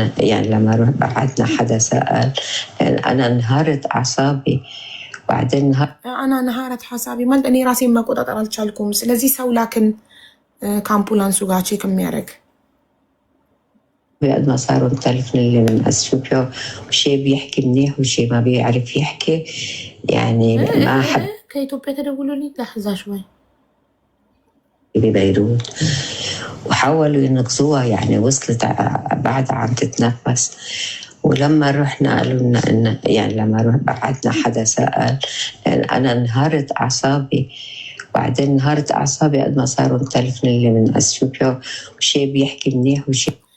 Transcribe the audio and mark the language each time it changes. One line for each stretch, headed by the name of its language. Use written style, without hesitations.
Arabic: يعني لما بعدنا حدا سأل، يعني أنا انهارت أعصابي بعدين أنا انهارت حسابي
Amharic: ማለት እኔ ራሴን መቆጣጠር አልቻልኩም። ስለዚህ ሰው ላክን ከአምቡላንሱ ጋር ቼክ የሚያደርግ
Arabic: بعد ما صاروا مختلفين اللي من أثيوبيا، وشي بيحكي منيح وشي ما بيعرف يحكي، يعني ما حب
Amharic: ከኢትዮጵያ ተደውሎልኝ
Arabic: لحظة شوي ببيروت وحاولوا ينقذوها، يعني وصلت بعدها عم تتنفس. ولما رحنا قالوا لنا إن يعني لما بعدنا حدا سأل، يعني أنا انهارت أعصابي بعدين انهارت أعصابي قد ما صاروا مختلفين اللي من أثيوبيا، وشي بيحكي منيح وشي